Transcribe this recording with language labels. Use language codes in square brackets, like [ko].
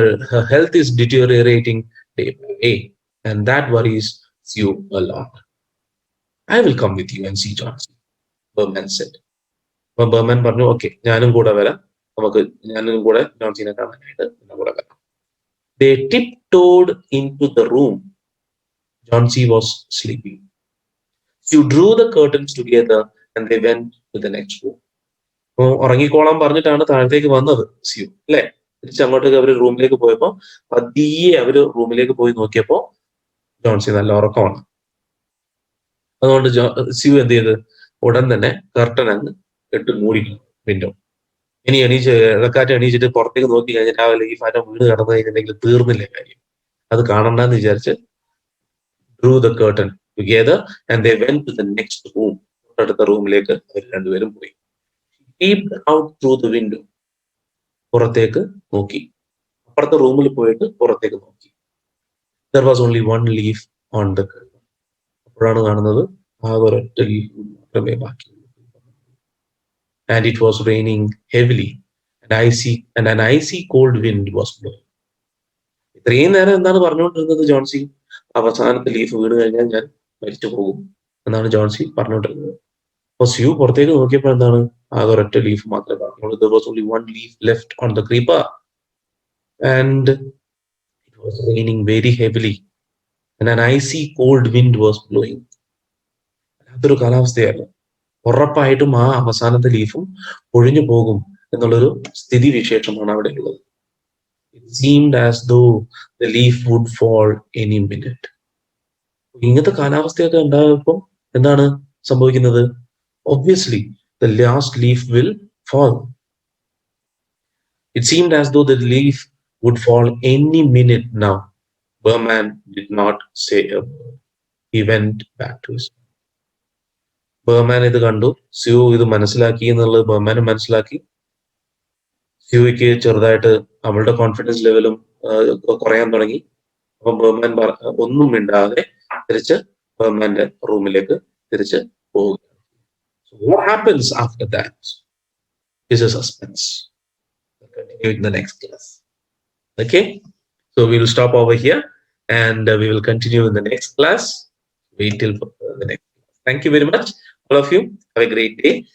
[en] Her health is deteriorating day by day, and that worries Sue a lot. I will come with you and see Johnson, Berman said. [ml] അപ്പൊ Berman പറഞ്ഞു, okay, ഞാനും കൂടെ വരാം, ഞാനും കൂടെ ജോൺസിനെ കാണാനായിട്ട് കൂടെ വരാം. [en] They tiptoed into the room. Johnsy was sleeping. Sue drew the curtains together and they went to the next room. [ml] അപ്പൊ ഉറങ്ങിക്കോളാൻ പറഞ്ഞിട്ടാണ് താഴത്തേക്ക് വന്നത് സ്യൂ, അല്ലെ? തിരിച്ചങ്ങോട്ടേക്ക് അവര് റൂമിലേക്ക് പോയപ്പോ പതിയെ അവര് റൂമിലേക്ക് പോയി നോക്കിയപ്പോ ജോൺസി നല്ല ഉറക്കമാണ്. അതുകൊണ്ട് സ്യൂ എന്ത് ചെയ്ത് ഉടൻ തന്നെ കർട്ടൻ അങ്ങ് ഇട്ട് മൂടി വിൻഡോ. ഇനി ഇടക്കാറ്റ് എണീച്ചിട്ട് പുറത്തേക്ക് നോക്കി കഴിഞ്ഞാൽ രാവിലെ ഈ ഫാറ്റ വീട് കടന്നു കഴിഞ്ഞിട്ടുണ്ടെങ്കിൽ തീർന്നില്ലേ കാര്യം. അത് കാണണ്ടെന്ന് വിചാരിച്ച് [en] drew the curtain together and they went to the next room. [ml] തൊട്ടടുത്ത റൂമിലേക്ക് അവർ രണ്ടുപേരും പോയി. [en] Peeped out through the window. [ml] പുറത്തേക്ക് നോക്കി. അപ്പുറത്തെ റൂമിൽ പോയിട്ട് പുറത്തേക്ക് നോക്കി. [en] There was only one leaf on the curtain. [ml] അപ്പോഴാണ് കാണുന്നത് ആ ഒരൊറ്റ ലീഫ് മാത്രമേ ബാക്കിയുള്ളൂ. [en] And it was raining heavily and an icy cold wind was blowing. [ml] ഇത്രയും നേരം എന്താണ് പറഞ്ഞുകൊണ്ടിരുന്നത് ജോൺസി? അവസാനത്തെ ലീഫ് വീണ് കഴിഞ്ഞാൽ ഞാൻ മരിച്ചു പോകും എന്നാണ് ജോൺസി പറഞ്ഞുകൊണ്ടിരുന്നത്. അപ്പൊ സ്യൂ പുറത്തേക്ക് നോക്കിയപ്പോൾ എന്താണ്? ആകെ ഒരൊറ്റ ലീഫ് മാത്രമേ പറഞ്ഞുള്ളൂ. [en] There was only one leaf left on the creeper and it was raining very heavily and an icy cold wind was blowing. [ml] അതൊരു കാലാവസ്ഥയായിരുന്നു. ഉറപ്പായിട്ടും ആ അവസാനത്തെ ലീഫും ഒഴിഞ്ഞു പോകും എന്നുള്ളൊരു സ്ഥിതി വിശേഷമാണ് അവിടെ ഉള്ളത്. [en] It seemed as though the leaf would fall any minute. [ml] ഇങ്ങനത്തെ കാലാവസ്ഥയൊക്കെ ഉണ്ടാകുമ്പോൾ എന്താണ് സംഭവിക്കുന്നത്? [en] Obviously, the last leaf will fall. It seemed as though the leaf would fall any minute now. Berman did not say a word. He went back to his. [ml] Berman ഇത് കണ്ടു, sue ഇത് മനസ്സിലാക്കി എന്നുള്ളത് ബർമാനും മനസ്സിലാക്കി. സ്യൂയ്ക്ക് ചെറുതായിട്ട് അവളുടെ കോൺഫിഡൻസ് ലെവലും കുറയാൻ തുടങ്ങി. അപ്പം ബർമാൻ ഒന്നും മിണ്ടാതെ തിരിച്ച് ബർമാന്റെ റൂമിലേക്ക് തിരിച്ച് പോവുകയാണ്. [en] So what happens after that is a suspense. We'll continue in the next class. Okay, so we will stop over here and we will continue in the next class. Wait till the next class. Thank you very much, all of you. Have a great day.